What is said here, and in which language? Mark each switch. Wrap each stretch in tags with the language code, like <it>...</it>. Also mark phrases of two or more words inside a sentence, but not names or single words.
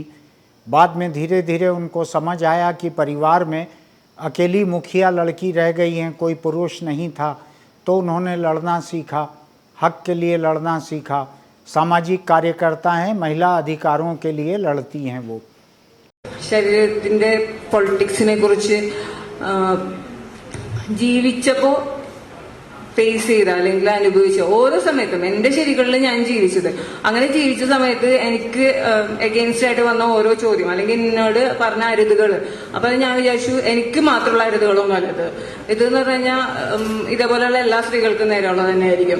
<hi>बाद में धीरे धीरे उनको समझ आया कि परिवार में अकेली मुखिया लड़की रह गई हैं, कोई पुरुष नहीं था, तो उन्होंने लड़ना सीखा, हक के लिए लड़ना सीखा। सामाजिक कार्यकर्ता हैं, महिला अधिकारों के लिए लड़ती हैं वो।</hi> <ml>ശരീരത്തിന്റെ പൊളിറ്റിക്സിനെ കുറിച്ച് ജീവിച്ചപ്പോ ഫേസ് ചെയ്ത അല്ലെങ്കിൽ അനുഭവിച്ച ഓരോ സമയത്തും എന്റെ ശരികളിൽ ഞാൻ ജീവിച്ചത്, അങ്ങനെ ജീവിച്ച സമയത്ത് എനിക്ക് എഗെയിൻസ്റ്റ് ആയിട്ട് വന്ന ഓരോ ചോദ്യം അല്ലെങ്കിൽ എന്നോട് പറഞ്ഞ അരുതുകൾ, അപ്പൊ ഞാൻ വിചാരിച്ചു എനിക്ക് മാത്രമുള്ള അരുതുകളൊന്നും അല്ലത് ഇതെന്ന് പറഞ്ഞു കഴിഞ്ഞാൽ ഇതേപോലെയുള്ള എല്ലാ സ്ത്രീകൾക്കും നേരെയുള്ളത് തന്നെയായിരിക്കും.</ml>